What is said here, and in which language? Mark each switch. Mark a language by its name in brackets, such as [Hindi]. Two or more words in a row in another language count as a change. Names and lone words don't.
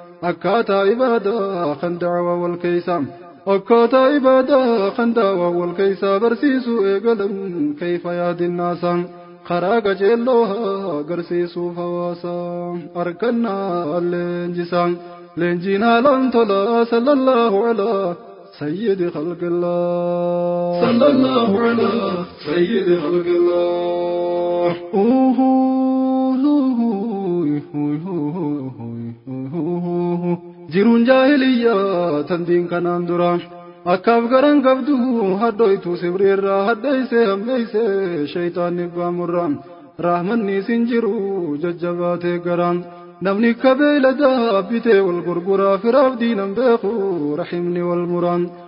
[Oromo] Akkaataa ibaadaa kan da'waa wal keeysa. Akkaataa ibaadaa kan da'waa wal keeysa barsiisuu eegalan kayfa yaadinnaasa. Karaa qajeelloo agarsiisuuf hawaasa. Harkannaa leenjisa. Leenjiin haalaan tola. [Arabic] صلى الله على سيد خلق الله. صلى الله على سيد خلق الله. Uhu, uhu, uhu, uhu, uhu, uhu. [Oromo] Jiruun jaahiliyyaa tan diin kanaan dura. Akkaaf garan qabdu hadhoytu sibreerraa hadheeyse hammeeyse shaytaanni baamurraa. Rahmanni isin jiru jajjabaatee garaan. Namni akka beeyladaa bitee wal gurguraa firaaf diinan beeku rahimni wal muraan.